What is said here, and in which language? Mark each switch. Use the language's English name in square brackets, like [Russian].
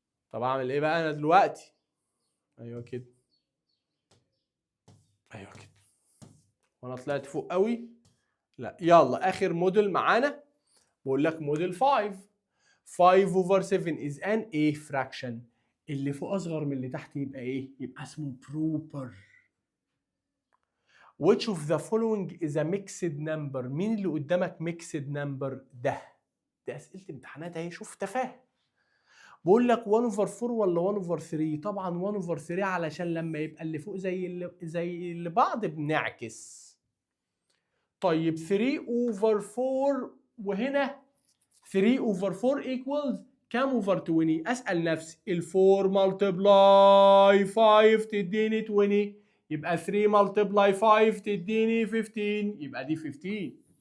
[Arabic] طب اعمل ايه بقى انا دلوقتي؟ ايوه كده، ايوه كده، وانا طلعت فوق قوي؟ لا، يلا اخر موديل معانا بقول لك موديل 5. [English] 5 over 7 is an a fraction. [Arabic] اللي فوق اصغر من اللي تحت يبقى ايه؟ يبقى اسمه proper. [English] Which of the following is a mixed number؟ [Arabic] مين اللي قدامك mixed number؟ ده اسئله امتحانات اهي، شوف تفاهه. بقول لك 1 over 4 ولا 1 over 3؟ طبعا 1 over 3 علشان لما يبقى اللي فوق زي اللي بعض بنعكس. طيب 3 over 4 وهنا 3 over 4 equals كام over 20؟ اسال نفسي ال 4 multiply 5 تديني 20، يبقى 3 multiply 5 تديني 15، يبقى دي 15.